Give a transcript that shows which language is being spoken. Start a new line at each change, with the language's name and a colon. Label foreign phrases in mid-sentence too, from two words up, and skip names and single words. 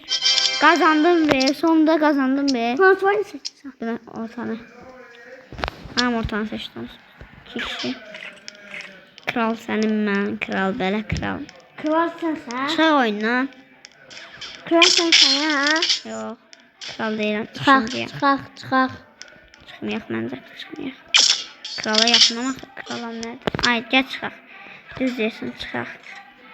Turkish: Kazandım be. Sonunda kazandım be. kontrolü seçtim. Ben ortanı. Tamam ortanı seçtim. 2 kişi. Kral senin ben.
Azerbaijani: Kral belə kral.
Turkish: Kralsın sen.
Azerbaijani: Çıx oyundan.
Turkish: Kralsın sen ha.
Azerbaijani: Yox. Kral deyirəm.
Turkish: Çıkak.
Azerbaijani: Çıxmayaq məncə çıxmayaq. Krala yaxınlamaq. Kralam nədir? Ay gəl çıxaq. Düz deyirsən çıxaq.